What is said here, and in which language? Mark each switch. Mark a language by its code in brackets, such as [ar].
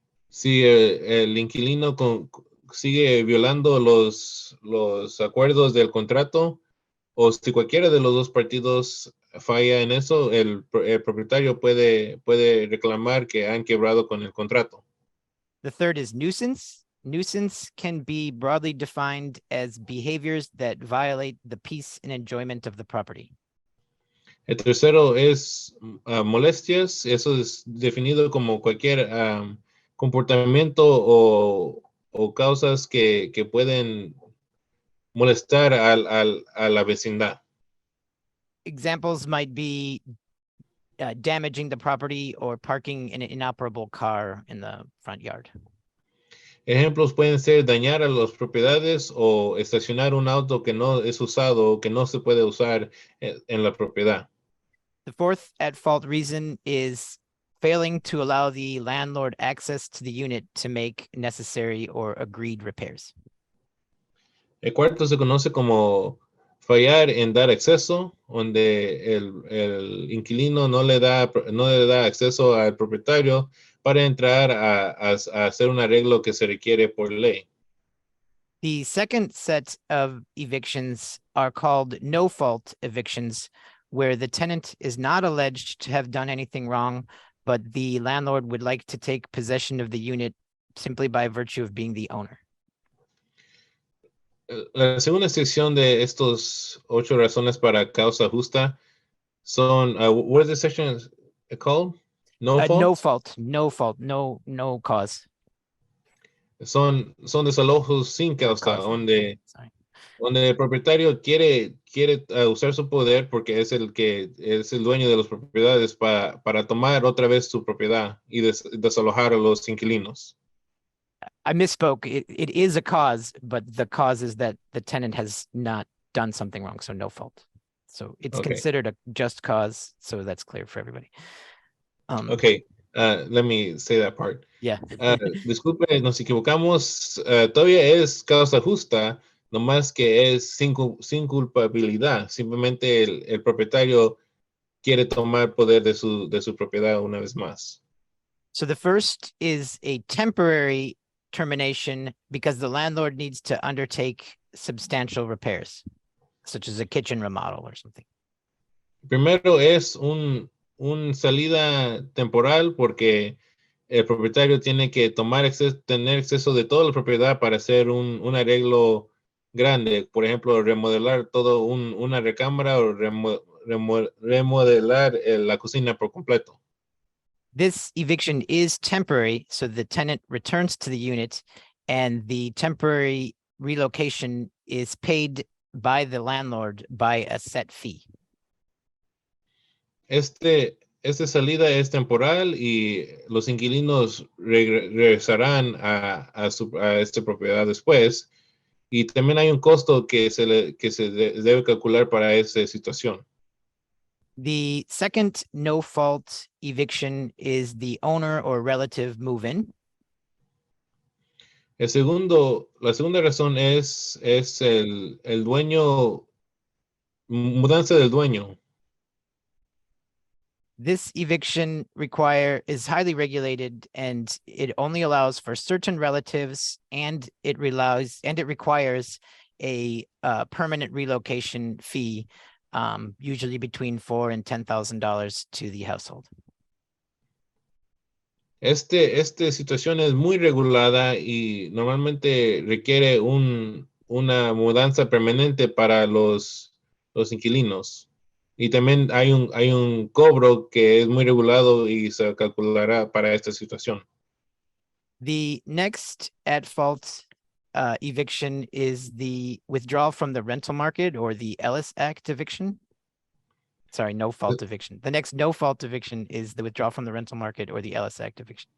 [es] Si el inquilino sigue violando los acuerdos del contrato, o si cualquiera de los dos partidos falla en eso, el propietario puede reclamar que han quebrado con el contrato. [en] The third is nuisance. Nuisance can be broadly defined as behaviors that violate the peace and enjoyment of the property. [es] El tercero es molestias. Eso es definido como cualquier comportamiento o causas que pueden molestar a la vecindad. [en] Examples might be damaging the property or parking an inoperable car in the front yard. [es] Ejemplos pueden ser dañar a las propiedades o estacionar un auto que no es usado o que no se puede usar en la propiedad. [en] The fourth at-fault reason is failing to allow the landlord access to the unit to make necessary or agreed repairs. [es] El cuarto se conoce como fallar en dar acceso, donde el inquilino no le da acceso al propietario para entrar a hacer un arreglo que se requiere por ley. [en] The second set of evictions are called no-fault evictions, where the tenant is not alleged to have done anything wrong, but the landlord would like to take possession of the unit simply by virtue of being the owner. [es] La segunda sección de estos 8 razones para causa justa son, [en] what is the section called? No fault? No fault, no cause. [es] Son desalojos sin causa, donde el propietario quiere usar su poder porque es el dueño de las propiedades para tomar otra vez su propiedad y desalojar a los inquilinos. [en] I misspoke. It is a cause, but the cause is that the tenant has not done something wrong, so no fault. So it's considered a just cause, so that's clear for everybody. Okay, let me say that part. Yeah. [es] Disculpe, nos equivocamos. Todavía es causa justa, nomás que es sin culpabilidad. Simplemente el propietario quiere tomar poder de su propiedad una vez más. [en] So the first is a temporary termination because the landlord needs to undertake substantial repairs, such as a kitchen remodel or something. [es] Primero es un salida temporal porque el propietario tiene que tener acceso de toda la propiedad para hacer un arreglo grande. Por ejemplo, remodelar todo una recámara o remodelar la cocina por completo. [en] This eviction is temporary, so the tenant returns to the unit and the temporary relocation is paid by the landlord by a set fee. [es] Esta salida es temporal y los inquilinos regresarán a esta propiedad después. Y también hay un costo que se debe calcular para esa situación. [en] The second no-fault eviction is the owner or relative move-in. [es] La segunda razón es el dueño, mudanza del dueño. [en] This eviction is highly regulated, and it only allows for certain relatives, and it requires a permanent relocation fee, usually between $4,000 and $10,000 to the household. [es] Esta situación es muy regulada y normalmente requiere una mudanza permanente para los inquilinos. Y también hay un cobro que es muy regulado y se calculará para esta situación. [en] The next at fault eviction is the withdrawal from the rental market, or the Ellis Act eviction. Sorry, no fault eviction. The next no fault eviction is the withdrawal from the rental market or the Ellis Act eviction.